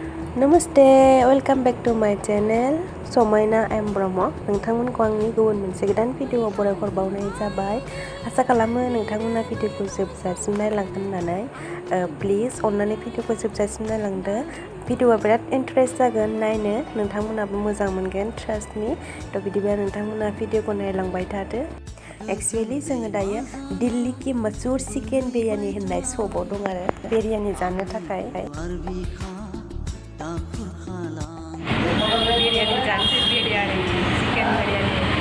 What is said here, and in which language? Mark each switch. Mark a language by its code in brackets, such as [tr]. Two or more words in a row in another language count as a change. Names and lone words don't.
[en] Namaste, welcome back to my channel Samaina M Brahma [brx] nwngtangmwnko angni गुबुन मोनसे गोदान भिडिअ'आव बरायखर बावनाय जाबाय आसा खालामो नोंथांमोना भिडिअ'खौ जोबजासिम नायलांगोन होननानै प्लिज अन्नानै भिडिअ'खौ जोबजासिम नायलांदो भिडिअ'आ बिराद इन्टारेस्ट जागोन नायनो नोंथांमोनाबो मोजां मोनगोन [en] trust me [brx] थ' बिदिबा नोंथांमोना भिडिअ'खौ नायलांबाय थादो एक्चुअली जोङो दायो दिल्ली की मशहूर चिकेन बिरियानी होननाय शपआव दं आरो बिरियानी जानो थाखाय बिरियानी जानोसै बिरियानी चिकेन बिरियानी